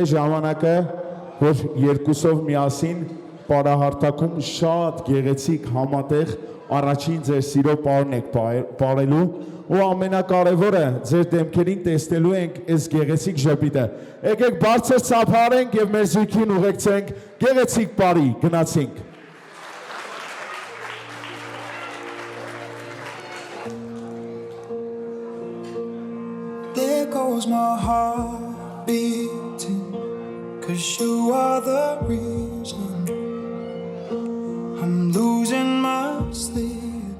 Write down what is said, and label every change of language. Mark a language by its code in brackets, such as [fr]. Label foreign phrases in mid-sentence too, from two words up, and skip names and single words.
[hy] ժամանակը, որ երկուսով միասին պարահարթակում շատ գեղեցիկ համատեղ առաջին ձեր սիրո պարն եք պարելու ու ամենակարևորը ձեր դեմքերին տեսնելու ենք այս գեղեցիկ ժպիտը։ Եկեք բարձր ծափարենք եւ մեր զույգին ուղեկցենք գեղեցիկ պարի, գնացինք։ [en] There goes my heart beating, 'cause you are the reason I'm losing my sleep.